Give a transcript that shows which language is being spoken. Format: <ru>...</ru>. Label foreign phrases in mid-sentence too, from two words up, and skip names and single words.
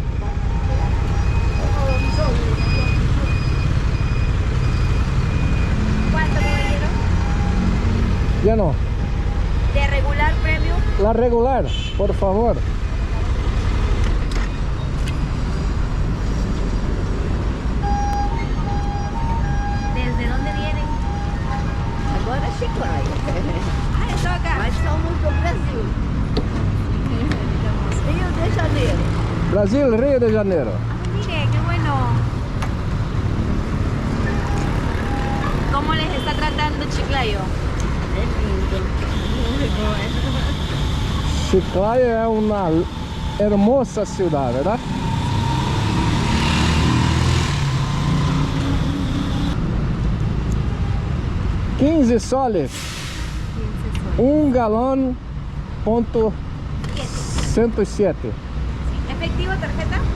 <es>¿Cuánto, caballero? Ya no. De regular premium. La regular, por favor. ¿Desde dónde vienen?</es> <pt>Agora é Chiclayo. Ah, eu tô acá. Mas somos do Brasil. Rio de Janeiro. Brasil, Rio de Janeiro.</pt> <es>Mire, qué bueno. ¿Cómo les está tratando Chiclayo?</es> <pt>É lindo. Muito bom. Chiclayo é uma hermosa cidade,</pt> <es>¿verdad? $15 soles.</es> <pt>galão ponto 107.</pt> <es>¿Efectivo, tarjeta?</es>